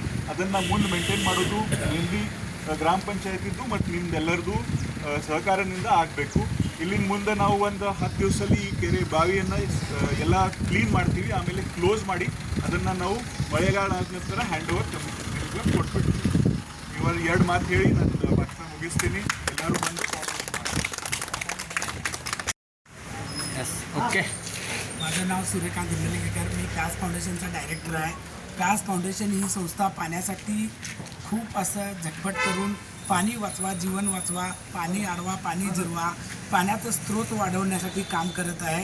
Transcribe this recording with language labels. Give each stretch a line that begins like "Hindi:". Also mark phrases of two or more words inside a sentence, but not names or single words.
Kannada: ಅದನ್ನು ಮುಂದೆ ಮೇಂಟೈನ್ ಮಾಡೋದು ಇಲ್ಲಿ ಗ್ರಾಮ ಪಂಚಾಯತಿದ್ದು ಮತ್ತು ನಿಮ್ದೆಲ್ಲರದು ಸಹಕಾರದಿಂದ ಆಗಬೇಕು. ಇಲ್ಲಿನ ಮುಂದೆ ನಾವು ಒಂದು 10 ದಿವಸದಲ್ಲಿ ಈ ಕೆರೆ ಬಾವಿಯನ್ನು ಎಲ್ಲ ಕ್ಲೀನ್ ಮಾಡ್ತೀವಿ. ಆಮೇಲೆ ಕ್ಲೋಸ್ ಮಾಡಿ ಅದನ್ನು ನಾವು ಮಳೆಗಾಲ ಆದ ನಂತರ
English: hand over
Kannada: ಕಮಿಷನರ್ಗೆ ಕೊಟ್ಬಿಡ್ತೀವಿ. ಇವಾಗ 2 ಮಾತು ಹೇಳಿ ನಾನು ಭಾಷಣ ಮುಗಿಸ್ತೀನಿ. ಎಲ್ಲರೂ ಬಂದು
Marathi: ओके. माझं नाव सूर्यकांत इंदलिंगेकर, मी प्यास फाउंडेशनचा डायरेक्टर आहे. प्यास फाउंडेशन ही संस्था पाण्यासाठी खूप असं झटपट करून पाणी वाचवा, जीवन वाचवा, पाणी अडवा, पाणी जिरवा, पाण्याचा स्रोत वाढवण्यासाठी काम करत आहे.